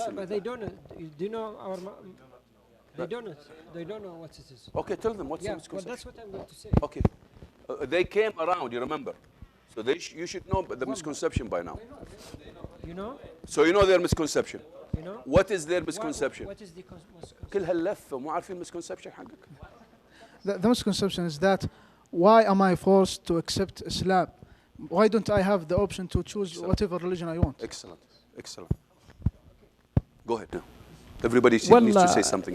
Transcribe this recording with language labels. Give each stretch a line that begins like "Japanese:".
English: No, but they don't. Do you know our? They don't know. They don't know what it is. Okay, tell them what's the misconception. Well, that's what I'm going to say. Okay. They came around. You remember? So you should know the misconception by now. You know? So you know their misconception. You know? What is their misconception? What is the misconception?
Arabic: كل هاللفة مو عارفين misconception حقك.
English: The misconception is that why am I forced to accept Islam? Why don't I have the option to choose whatever religion I want? Excellent. Go ahead now. Everybody needs to say something.